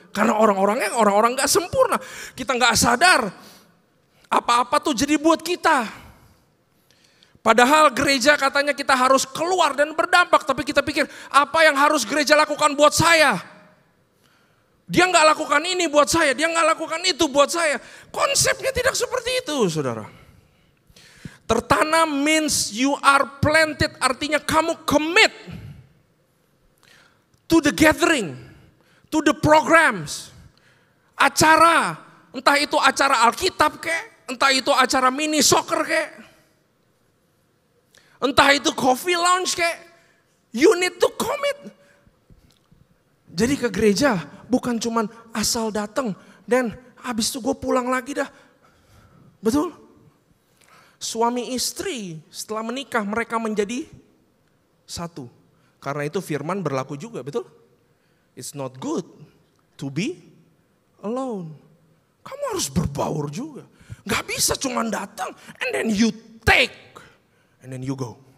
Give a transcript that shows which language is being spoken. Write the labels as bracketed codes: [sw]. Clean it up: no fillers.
[id] Karena orang-orangnya orang-orang gak sempurna. Kita gak sadar apa-apa tuh jadi buat kita. Padahal gereja katanya kita harus keluar dan berdampak. Tapi kita pikir apa yang harus gereja lakukan buat saya? Dia gak lakukan ini buat saya, dia gak lakukan itu buat saya. Konsepnya tidak seperti itu saudara. [en] Tertanam means you are planted, [id] artinya kamu [en] commit to the gathering, to the programs. [id] Acara, entah itu acara Alkitab kek, entah itu acara mini soccer kek, entah itu coffee lounge kek, [en] you need to commit. [id] Jadi ke gereja bukan cuman asal datang dan habis itu gue pulang lagi dah. Betul? Suami istri setelah menikah mereka menjadi satu. Karena itu firman berlaku juga, betul? [en] It's not good to be alone. [id] Kamu harus berbaur juga. Gak bisa cuman datang [en] and then you take and then you go.